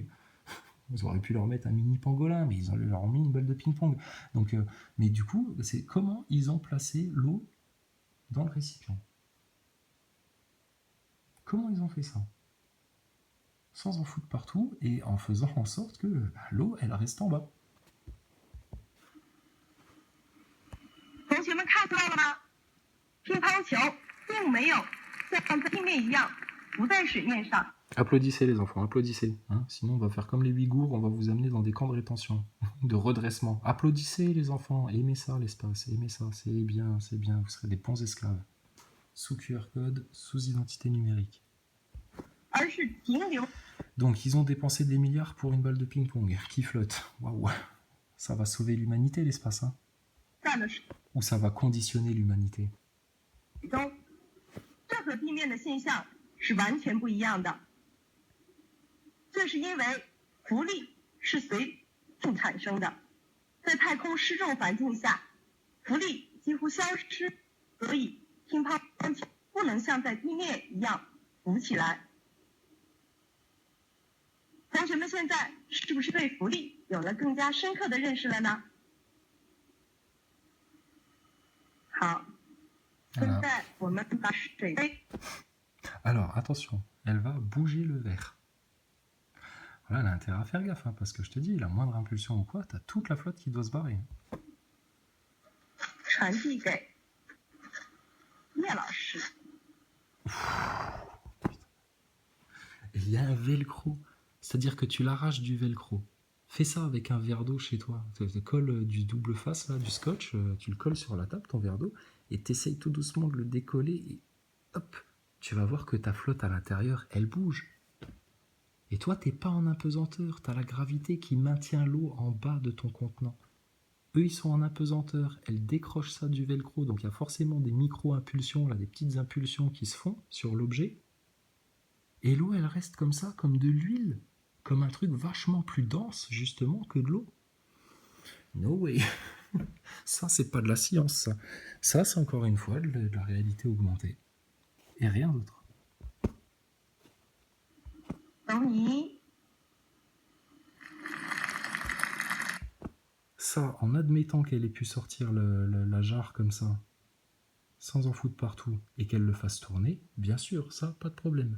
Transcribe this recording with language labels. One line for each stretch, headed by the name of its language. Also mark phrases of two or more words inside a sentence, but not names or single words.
French: Ils auraient pu leur mettre un mini pangolin, mais ils leur ont mis une balle de ping-pong. Donc, mais du coup, c'est comment ils ont placé l'eau dans le récipient. Comment ils ont fait ça? Sans en foutre partout et en faisant en sorte que l'eau, elle reste en bas.
Chinese: 同学们看到了吗？乒乓球并没有像地面一样浮在水面上，
French: Applaudissez les enfants, applaudissez. Hein, sinon on va faire comme les Ouïghours, on va vous amener dans des camps de rétention, de redressement. Applaudissez les enfants, aimez ça l'espace, aimez ça, c'est bien, vous serez des bons esclaves. Sous QR code, sous identité numérique.
Chinese: 而是停留
French: Donc ils ont dépensé des milliards pour une balle de ping-pong qui flotte. Waouh, ça va sauver l'humanité l'espace, hein?
Chinese: 在的水
French: Ou ça va conditionner l'humanité?
Chinese: 中，这和地面的现象是完全不一样的。这是因为浮力是随重产生的，在太空失重环境下，浮力几乎消失，所以乒乓球不能像在地面一样浮起来。同学们现在是不是对浮力有了更加深刻的认识了呢？好，现在我们把水杯
French: Alors attention, elle va bouger le verre. Voilà, elle a intérêt à faire gaffe, hein, parce que je te dis, la moindre impulsion ou quoi, t'as toute la flotte qui doit se barrer.
Chinese: 传递给叶老师。
French: Et il y a un velcro, c'est-à-dire que tu l'arraches du velcro. Fais ça avec un verre d'eau chez toi. Tu colles du double face, là, du scotch, tu le colles sur la table, ton verre d'eau, et t'essayes tout doucement de le décoller, et hop, tu vas voir que ta flotte à l'intérieur, elle bouge. Et toi, t'es pas en apesanteur, t'as la gravité qui maintient l'eau en bas de ton contenant. Eux, ils sont en apesanteur, elles décrochent ça du velcro, donc il y a forcément des micro-impulsions, là, des petites impulsions qui se font sur l'objet. Et l'eau, elle reste comme ça, comme de l'huile, comme un truc vachement plus dense, justement, que de l'eau.
English: No way.
French: Ça, c'est pas de la science, ça. Ça, c'est encore une fois de la réalité augmentée. Et rien d'autre.
Chinese: 等你
French: Ça, en admettant qu'elle ait pu sortir la jarre comme ça, sans en foutre partout, et qu'elle le fasse tourner, bien sûr, ça, pas de problème.